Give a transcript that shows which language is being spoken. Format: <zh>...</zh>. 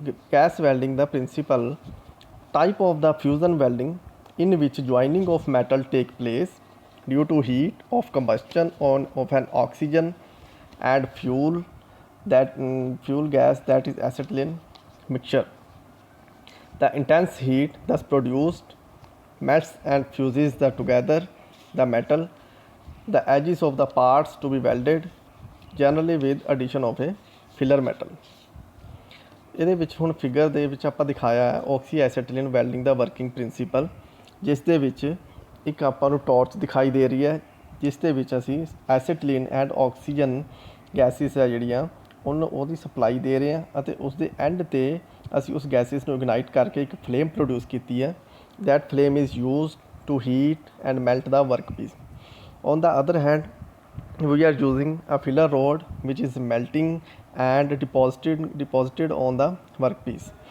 <en>Gas welding, the principal type of the fusion welding in which joining of metal take place due to heat of combustion of an oxygen and fuel gas, that is acetylene mixture. The intense heat thus produced melts and fuses together the metal, the edges of the parts to be welded, generally with addition of a filler metal.</en> <pa>ਇਹਦੇ ਵਿੱਚ ਹੁਣ figure ਦੇ ਵਿੱਚ ਆਪਾਂ ਦਿਖਾਇਆ ਹੈ ਆਕਸੀ ਐਸੀਟਿਲੀਨ welding ਦਾ working principal, ਜਿਸ ਦੇ ਵਿੱਚ ਇੱਕ ਆਪਾਂ ਨੂੰ ਟਾਰਚ ਦਿਖਾਈ ਦੇ ਰਹੀ ਹੈ, ਜਿਸ ਦੇ ਵਿੱਚ ਅਸੀਂ ਐਸੀਟਿਲੀਨ ਐਂਡ ਆਕਸੀਜਨ ਗੈਸਿਸ ਹੈ ਜਿਹੜੀਆਂ ਉਹਦੀ ਸਪਲਾਈ ਦੇ ਰਹੇ ਹਾਂ ਅਤੇ ਉਸ ਦੇ ਐਂਡ 'ਤੇ ਅਸੀਂ ਉਸ ਗੈਸਿਸ ਨੂੰ ਇਗਨਾਈਟ ਕਰਕੇ ਇੱਕ ਫਲੇਮ ਪ੍ਰੋਡਿਊਸ ਕੀਤੀ ਹੈ।</pa> <en>That flame is used to heat and melt the workpiece. On the other hand we are using a filler rod which is melting and deposited on the workpiece.</en>